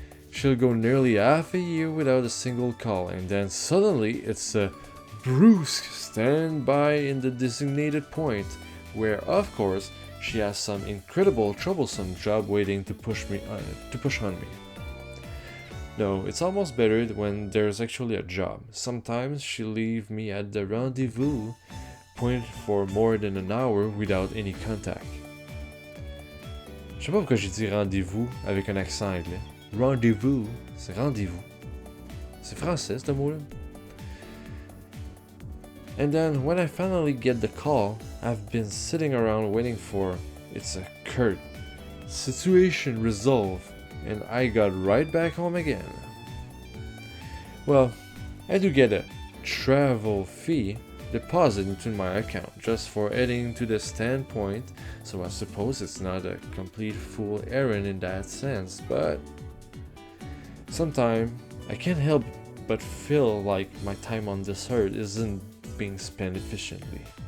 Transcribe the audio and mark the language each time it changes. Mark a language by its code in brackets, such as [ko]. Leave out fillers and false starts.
[en] She'll go nearly half a year without a single call, and then suddenly it's a brusque standby in the designated point, where of course she has some incredible troublesome job waiting to push on me. No, it's almost better when there's actually a job. Sometimes she'll leave me at the rendezvous point for more than an hour without any contact. [fr] Je sais pas pourquoi j'ai dit rendez-vous avec un accent anglais. Rendez-vous, c'est rendez-vous. C'est français, ce mot-là. [en] And then, when I finally get the call, I've been sitting around waiting for it's a curt situation resolved, and I got right back home again. Well, I do get a travel fee deposit into my account just for heading to the standpoint, so I suppose it's not a complete fool errand in that sense, but sometimes I can't help but feel like my time on this earth isn't being spent efficiently.